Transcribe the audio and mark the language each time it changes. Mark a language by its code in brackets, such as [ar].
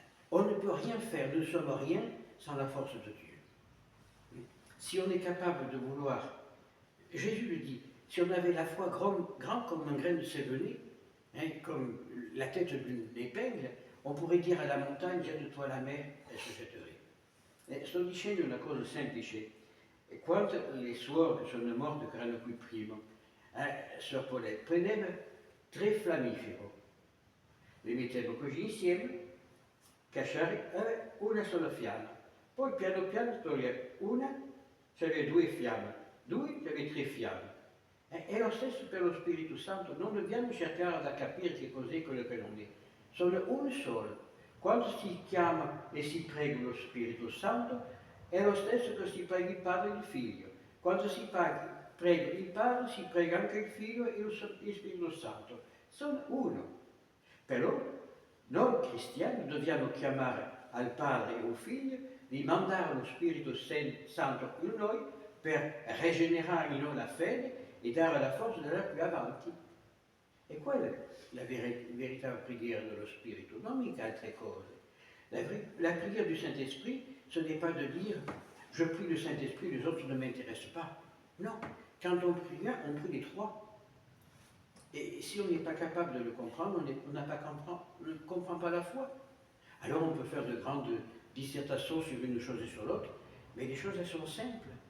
[fr] On ne peut rien faire, nous ne sommes rien sans la force de Dieu. Si on est capable de vouloir, Jésus le dit, si on avait la foi grand comme un grain de sévéné, comme la tête d'une épingle, on pourrait dire à la montagne, jette-toi à la mer, elle se jetterait. [it] Sto dicendo una cosa semplice. Quando le suore sono morte che erano qui prima, Sœur Paulette, prendeva 3 fiammiferi, le metteva così insieme, cacciare, una sola fiamma. Poi piano piano toglieva una, c'aveva 2 fiamme, 2, c'aveva 3 fiamme. È lo stesso per lo Spirito Santo, non dobbiamo cercare da capire che cos'è quello che non è. Sono un solo. Quando si chiama e si prega lo Spirito Santo, è lo stesso che si prega il Padre e il Figlio. Quando si prega il Padre, si prega anche il Figlio e lo Spirito Santo. Sono uno. Però noi cristiani dobbiamo chiamare al Padre e al Figlio, di mandare lo Spirito Santo in noi per rigenerare in noi la fede e dare la forza di andare più avanti. E quella è la [fr] véritable prière [it] dello Spirito, non mica altre cose. [fr] La prière du Saint-Esprit, ce n'est pas de dire « je prie le Saint-Esprit, les autres ne m'intéressent pas ». Non, quand on prie un, on prie les 3. Et si on n'est pas capable de le comprendre, on ne comprend pas la foi. Alors on peut faire de grandes dissertations sur une chose et sur l'autre, mais les choses elles sont simples.